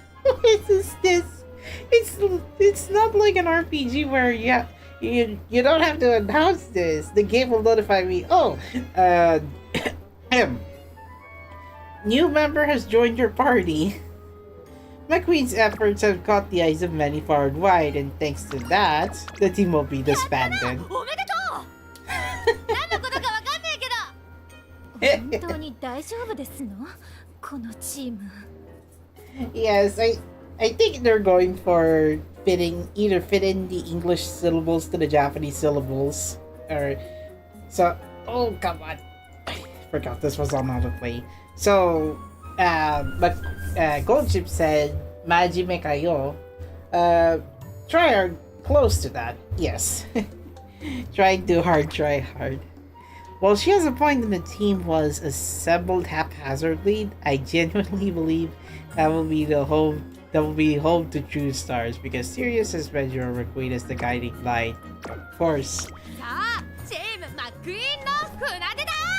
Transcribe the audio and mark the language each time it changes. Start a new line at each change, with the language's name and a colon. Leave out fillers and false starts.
English: What is this? It's not like an RPG where you don't have to announce this. The game will notify me. Oh, new member has joined your party. McQueen's efforts have caught the eyes of many far and wide, and thanks to that, the team will be disbanded.
Japanese: おめでとう。何のことかわかんないけど。本当に大丈夫ですの？このチーム。
English: Yes, I think they're going for either fit in the English syllables to the Japanese syllables, or so. Oh come on, I forgot this was on autoplay. So, but Goldship said,
Japanese: "Majime kayo."
English: Try hard, close to that. Yes, trying too hard, try hard. While she has a point that the team was assembled haphazardly, I genuinely believe that will be home to true stars because Sirius has Mejiro McQueen as the guiding light. Of course.
Japanese: さあ、チームマクイーンの船出だ。